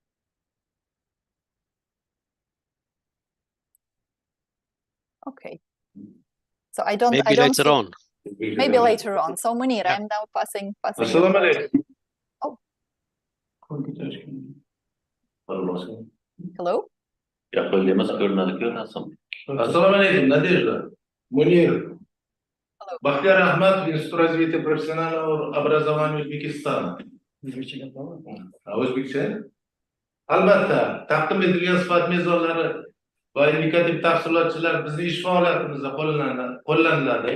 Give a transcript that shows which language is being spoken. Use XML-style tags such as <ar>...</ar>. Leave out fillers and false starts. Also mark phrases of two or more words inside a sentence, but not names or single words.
<en>Okay. So I don't. Maybe later on. Maybe later on. So Munir, I'm now passing.</en> <ar>Assalamu alaikum.</ar> <en>Oh. Hello?</en> <uz>Assalomu alaykum, Nadejda.</uz> <ru>Munir. Baxtiyor Ahmad, Institut развития профессионального образования O'zbekiston.</ru> <uz>O'zbekcha? Albatta, taqdim etilgan sifat mezonlari va indikativ tafsilotchilar bizning ish faoliyatimizda qo'llaniladi.</uz>